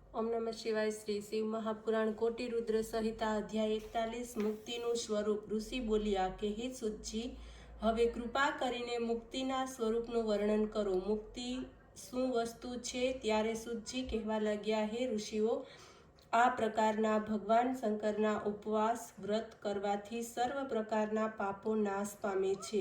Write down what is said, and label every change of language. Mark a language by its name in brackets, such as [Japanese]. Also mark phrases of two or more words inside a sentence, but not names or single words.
[Sanskrit] ओम नमः शिवाय। श्री शिव महापुराण कोटि रुद्र संहिता अध्याय 41 [Gujarati] મુક્તિનું સ્વરૂપ। ઋષિ બોલ્યા કે હે સુતજી, હવે કૃપા કરીને મુક્તિના સ્વરૂપનું વર્ણન કરો। મુક્તિ શું વસ્તુ છે? ત્યારે સુતજી કહેવા લાગ્યા, હે ઋષિઓ, આ પ્રકારના ભગવાન શંકરના ઉપવાસ વ્રત કરવાથી સર્વ પ્રકારના પાપો નાશ પામે છે।